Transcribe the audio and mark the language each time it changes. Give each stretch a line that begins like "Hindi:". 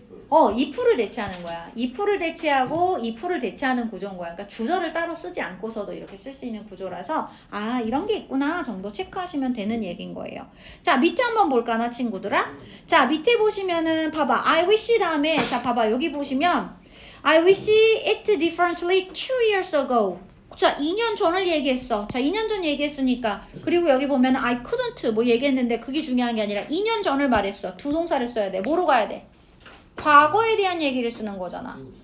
Korean: if를 대체하는 거야. if를 대체하고 if를 대체하는 구조인 거야. 그러니까 주절을 따로 쓰지 않고서도 이렇게 쓸 수 있는 구조라서 아, 이런 게 있구나 정도 체크하시면 되는 얘기인 거예요. 자, 밑에 한번 볼까나 친구들아? 자, 밑에 보시면은 봐봐. I wish 다음에 자, 봐봐.
English: 여기 보시면 I wish it differently 2 years ago.
Korean: 자, 2년 전을 얘기했어. 자, 2년 전 얘기했으니까. 그리고 여기 보면 I couldn't 뭐 얘기했는데 그게 중요한 게 아니라 2년 전을 말했어. 두 동사를 써야 돼. 뭐로 가야 돼? 과거에 대한 얘기를 쓰는 거잖아.